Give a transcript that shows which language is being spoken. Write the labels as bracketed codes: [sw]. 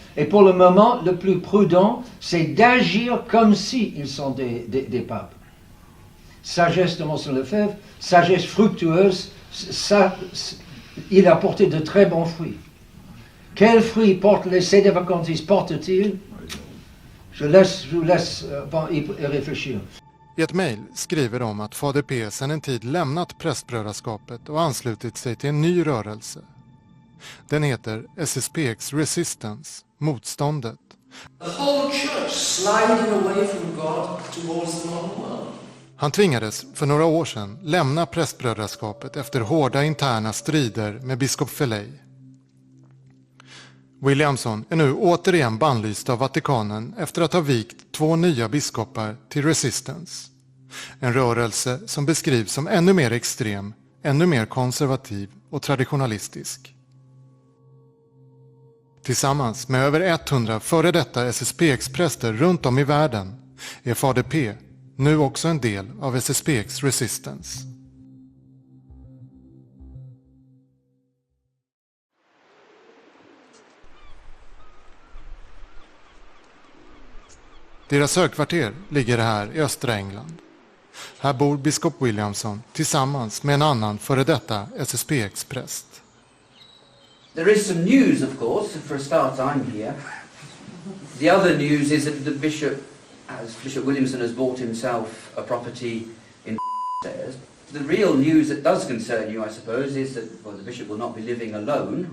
[fr] Et pour le moment, le plus prudent, c'est d'agir comme s'ils sont des papes. Sagesse de Monseigneur Lefebvre, sagesse fructueuse, ça, il a porté de très bons fruits. Quels fruits portent les sédévacantistes portent-ils? Je vous laisse y réfléchir. [sv] I ett mejl skriver de att Fader P sedan en tid lämnat prästbrödraskapet och anslutit sig till en ny rörelse. Den heter SSPX Resistance, motståndet. [en] The whole church sliding away from God towards the modern world. [sv] Han tvingades för några år sedan lämna prästbrödraskapet efter hårda interna strider med biskop Felley. Williamson är nu återigen bannlyst av Vatikanen efter att ha vikt 2 nya biskopar till Resistance. En rörelse som beskrivs som ännu mer extrem, ännu mer konservativ och traditionalistisk. Tillsammans med över 100 före detta SSPX-präster runt om i världen är Fader P nu också en del av SSPX Resistance. Deras högkvarter ligger här i östra England. Här bor biskop Williamson tillsammans med en annan före detta SSPX-präst. [en] There is some news, of course. For a start, I'm here. The other news is that the bishop, as Bishop Williamson has bought himself a property in stairs. The real news that does concern you, I suppose, is that the bishop will not be living alone.